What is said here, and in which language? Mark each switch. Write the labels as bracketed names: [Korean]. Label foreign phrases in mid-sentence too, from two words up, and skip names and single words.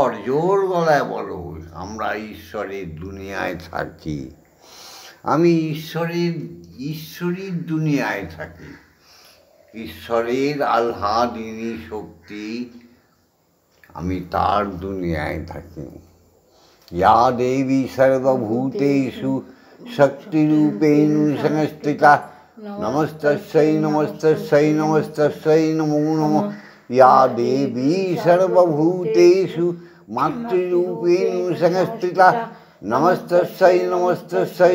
[Bangla] জোর গলায় বলো, আমরা ঈশ্বরের দুনিয়ায় থাকি। আমি ঈশ্বরের দুনিয়ায় থাকি। ঈশ্বরের আহ্লাদিনী শক্তি, আমি তার দুনিয়ায় থাকি। [Sanskrit] या देवी सर्वभूतेषु शक्तिरूपेण संस्थिता नमस्तस्यै नमस्तस्यै नमस्तस्यै नमो नमः। या देवी सर्वभूतेषु मातृरूपेण संस्थिता नमस्तस्यै नमस्तस्यै